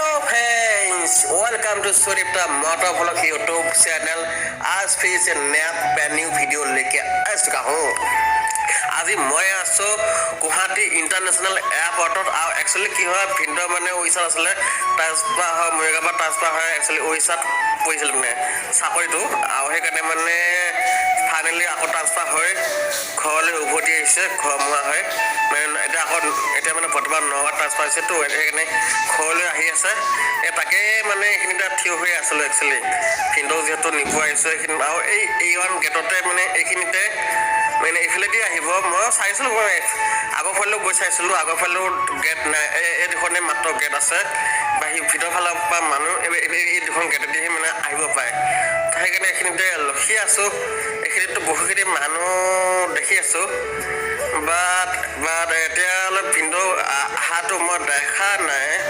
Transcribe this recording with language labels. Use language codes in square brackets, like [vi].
[en] Welcome to Suripta motor blog YouTube channel. [hi] आज फिर से नया न्यू वीडियो लेके आ चुका हूँ। [as] আজি মই আছোঁ গুৱাহাটী ইণ্টাৰনেশ্যনেল এয়াৰপৰ্টত। আৰু একচুৱেলি কি হয়, ভিনদেউ মানে উৰিষ্যাত আছিলে, ট্ৰান্সফাৰ হয় মৰিগাঁৱৰ পৰা ট্ৰান্সফাৰ হয় একচুৱেলি উৰিষ্যাত পৰিছিল মানে চাকৰিটো। আৰু সেইকাৰণে মানে ফাইনেলি আকৌ ট্ৰান্সফাৰ হৈ ঘৰলৈ উভতি আহিছে, ঘৰমুৱা হয় মানে এতিয়া মানে বৰ্তমান নগাঁৱত ট্ৰান্সফাৰ হৈছেতো, সেইকাৰণে ঘৰলৈ আহি আছে। তাকে মানে এইখিনিতে থিয় হৈ আছিলোঁ একচুৱেলি, ভিনদেউ যিহেতু নিব আহিছোঁ এইখিনি। আৰু এইখন গেটতে মানে এইখিনিতে মানে এইফালেদি আহিব। মই চাইছিলোঁ, মই আগৰ ফালেও গৈ চাইছিলোঁ, আগৰ ফালেও গেট নাই, এই দুখনে মাত্ৰ গেট আছে। বাকী ভিতৰৰ ফালৰ পৰা মানুহ এই দুখন গেটেদিহে মানে আহিব পাৰে। সেইকাৰণে এইখিনিতে ৰখি আছোঁ। এইখিনিতো বহুখিনি মানুহ দেখি আছোঁ, বাট এতিয়ালৈ ভিনদেউ অহাটো মই দেখা নাই।